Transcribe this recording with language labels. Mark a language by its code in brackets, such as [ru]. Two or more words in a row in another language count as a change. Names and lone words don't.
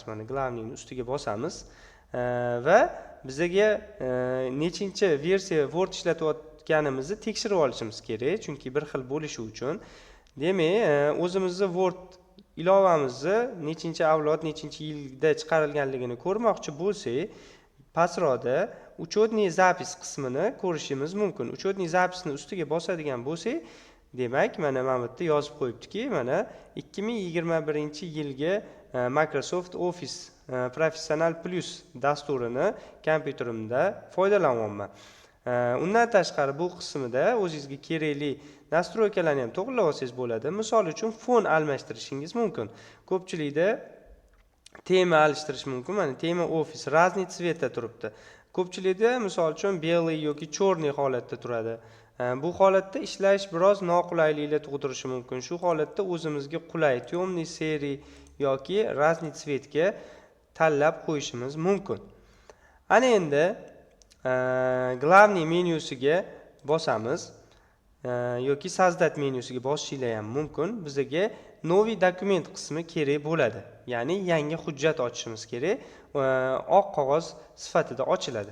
[uz] Mana glavniyning ustiga bosamiz va bizga nechinchi versiya Word ishlatayotganimizni tekshirib olishimiz kerak, chunki bir xil bo'lishi uchun. Demak, o'zimizni Word ilovamizni nechinchi avlod, nechinchi yilda chiqarilganligini ko'rmoqchi bo'lsak, pastroqda [ru] учетный запись [uz] qismini ko'rishimiz mumkin. [ru] Учетный записni [uz] ustiga bosadigan bo'lsak, demak, mana bu yerda yozib qo'yibdiki, mana 2021-yilga Microsoft Office Professional Plus dasturini kompyuterimda foydalanyapman. Undan tashqari bu qismida o'zingizga kerakli nastroykalarni ham to'g'rilab olsangiz bo'ladi. Misol uchun fon almashtirishingiz mumkin. Ko'pchilikda tema almashtirish mumkin. Mana tema Office [ru] разный цветda [uz] turibdi. Ko'pchilikda misol uchun белый yoki черный holatda turadi. Bu holatda ishlash biroz noqulayliklar tug'dirishi mumkin. Shu holatda o'zimizga qulay [ru] темный серый [uz] yoki [ru] разный цветga [uz] tanlab qo'yishimiz mumkin. Ana endi glavniy menyusiga bosamiz yoki Sazdat menyusiga bosishinglar ham mumkin. Bizga новый dokument qismi kerak bo'ladi. Ya'ni yangi hujjat ochishimiz kerak. Oq qog'oz sifatida ochiladi.